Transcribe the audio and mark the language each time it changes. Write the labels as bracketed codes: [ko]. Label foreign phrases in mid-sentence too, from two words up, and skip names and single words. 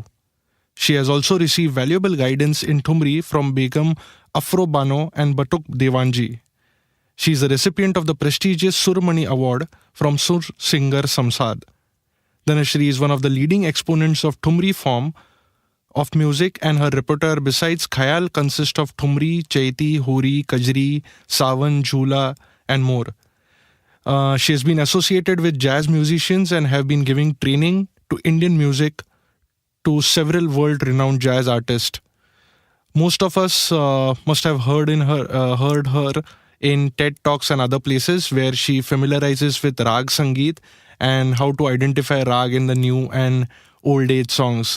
[en] She has also received valuable guidance in Thumri from Begum, Afroz, Bano and Batuk Dewanji. She is a recipient of the prestigious SUR MANI award from Sur Singar Samsad. Dhanashree is one of the leading exponents of Thumri form of music, and her repertoire besides khayal consists of Thumri, chaiti, hori, kajri, sawan, jhoola and more. She has been associated with jazz musicians and have been giving training to Indian music to several world-renowned jazz artists. Most of us must have heard her in TED Talks and other places where she familiarizes with Raag Sangit and how to identify Raag in the new and old age songs.